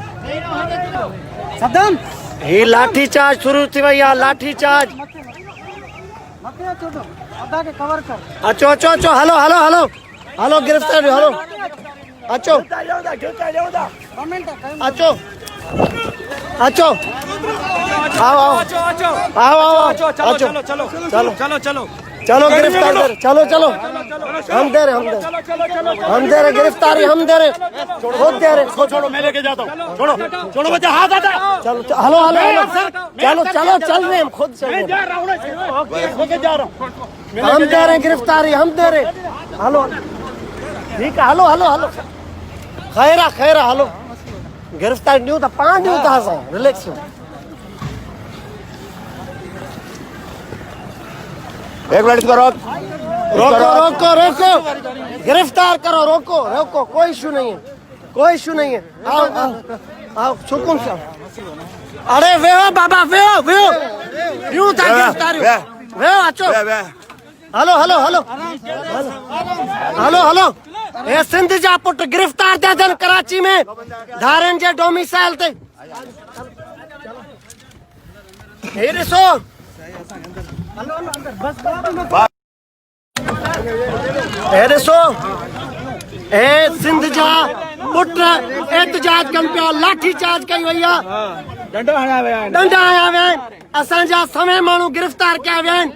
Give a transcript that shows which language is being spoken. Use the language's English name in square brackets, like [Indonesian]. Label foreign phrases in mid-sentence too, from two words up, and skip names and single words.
[Sindhi] सद्दाम ही लाठी चार्ज शुरू थी भैया, लाठी चार्ज। अचो अचो अचो, हलो हलो हलो हलो, गिरफ्तार हलो, अचो अचो अचो, [Hindi] आओ आओ आओ आओ, चलो चलो चलो चलो चलो चलो, गिरफ्तार कर, चलो चलो, हम दे रहे गिरफ्तारी, हम दे रहे, खुद दे रहे। छोड़ो, मैं लेके जाता हूँ, छोड़ो छोड़ो बच्चा, हाथ आता। [Sindhi] चलो हलो हलो हलो, [Hindi] चलो चलो चल रहे, हम खुद चल रहे, जा रहा हूँ, हम दे रहे गिरफ्तारी, हम दे रहे। [Sindhi] हलो [Hindi] ठीक है, [Sindhi] हलो हलो हलो, [Hindi] खैरा खैरा, हलो गिरफ्तार नहीं होता, 5 नहीं होता, रिलैक्स हो। एक मिनट इसको रोक, रोको रोको रोको, गिरफ्तार करो, रोको रोको, कोई इशू नहीं है, कोई इशू नहीं है। आओ आओ आओ, सुकून से। [Sindhi] अरे वे हो बाबा, वे हो यूं था गिरफ्तारी, वे हो अचो, हलो हलो हलो हलो हलो, ये सिंध जा पुट गिरफ्तार थे थियन कराची में, धारन जे डोमिसाइल ते। हे ॾिसो, हे ॾिसो, हे सिंध जा पुट एहतजाज कनि पिया, लाठी चार्ज कई वई आहे, डंडा हया विया आहिनि, असांजा सवे माण्हू गिरफ्तार कया विया आहिनि।